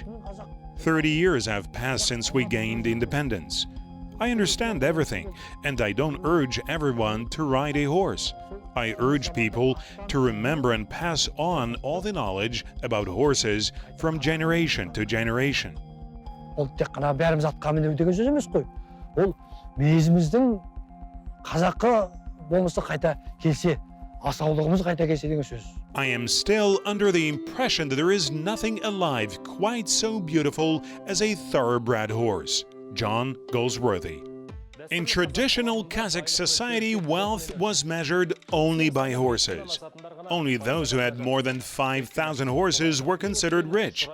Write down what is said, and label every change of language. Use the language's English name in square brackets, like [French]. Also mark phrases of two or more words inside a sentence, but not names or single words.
[English] 30 years have passed since we gained independence. I understand everything, and I don't urge everyone to ride a horse. I urge people to remember and pass on all the knowledge about horses from generation to generation. [Kazakh] Ол тек қана бәріміз атқа міну деген сөз емес қой. Ол мейізіміздің қазаққа болмысы қайта келсе, асаулығымыз қайта келсе деген сөз. [English] I am still under the impression that there is nothing alive quite so beautiful as a thoroughbred horse. John Goldsworthy. In traditional Kazakh society, wealth was measured only by horses. Only those who had more than 5,000 horses were considered rich.